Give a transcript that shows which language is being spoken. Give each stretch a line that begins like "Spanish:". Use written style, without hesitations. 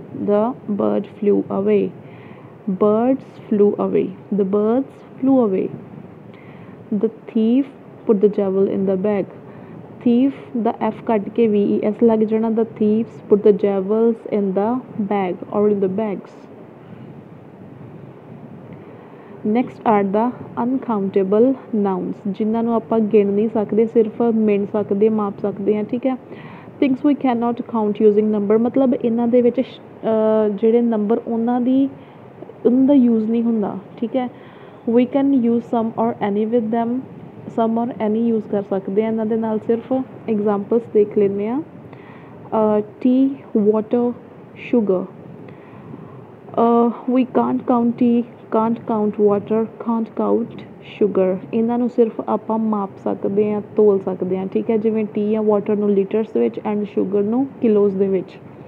English: The bird flew away। Birds flew away। The birds flew away। The thief put the jewel in the bag। Thief the f
Punjabi: ਕੱਟ ਕੇ
English: ves
Punjabi: ਲੱਗ ਜਾਣਾ।
English: The thieves put the jewels in the bag or in the bags। Next are the uncountable nouns,
Punjabi: ਜਿਨ੍ਹਾਂ ਨੂੰ ਆਪਾਂ ਗਿਣ ਨਹੀਂ ਸਕਦੇ, ਸਿਰਫ ਮਿਣ ਸਕਦੇ, ਮਾਪ ਸਕਦੇ ਹਾਂ। ਠੀਕ ਹੈ।
English: Things we cannot count using number,
Punjabi: ਮਤਲਬ ਇਹਨਾਂ ਦੇ ਵਿੱਚ ਜਿਹੜੇ ਨੰਬਰ ਉਹਨਾਂ ਦਾ ਯੂਜ਼ ਨਹੀਂ ਹੁੰਦਾ। ਠੀਕ ਹੈ।
English: We can use some or any with them। some or any
Punjabi: use ਕਰ ਸਕਦੇ ਹਾਂ ਇਹਨਾਂ ਦੇ ਨਾਲ। ਸਿਰਫ ਐਗਜ਼ਾਮਪਲਸ ਦੇਖ ਲੈਂਦੇ ਹਾਂ। tea, water, sugar।
English: We can't count tea, can't count water, can't count sugar।
Punjabi: ਇਹਨਾਂ ਨੂੰ ਸਿਰਫ ਆਪਾਂ ਮਾਪ ਸਕਦੇ ਹਾਂ, ਤੋਲ ਸਕਦੇ ਹਾਂ। ਠੀਕ ਹੈ। ਜਿਵੇਂ ਟੀ ਜਾਂ ਵਾਟਰ ਨੂੰ ਲੀਟਰਸ ਦੇ ਵਿੱਚ ਐਂਡ ਸ਼ੂਗਰ ਨੂੰ ਕਿਲੋਜ਼ ਦੇ ਵਿੱਚ।